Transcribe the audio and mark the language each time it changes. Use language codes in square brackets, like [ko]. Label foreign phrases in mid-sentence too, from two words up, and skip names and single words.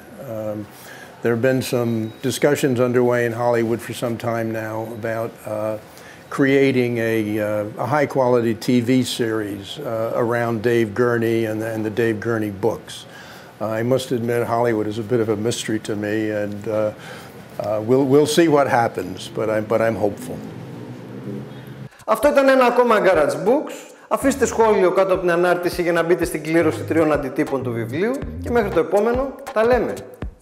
[en] There have been some discussions underway in Hollywood for some time now about creating a high-quality TV series around Dave Gurney and the Dave Gurney books. I must admit Hollywood is a bit of a mystery to me, and we'll see what happens, but I'm hopeful. [el] Αυτό ήταν ένα ακόμα Garage Books. Αφήστε σχόλιο κάτω από την ανάρτηση για να μπείτε στην κλήρωση 3 αντιτύπων του βιβλίου και μέχρι το επόμενο τα λέμε.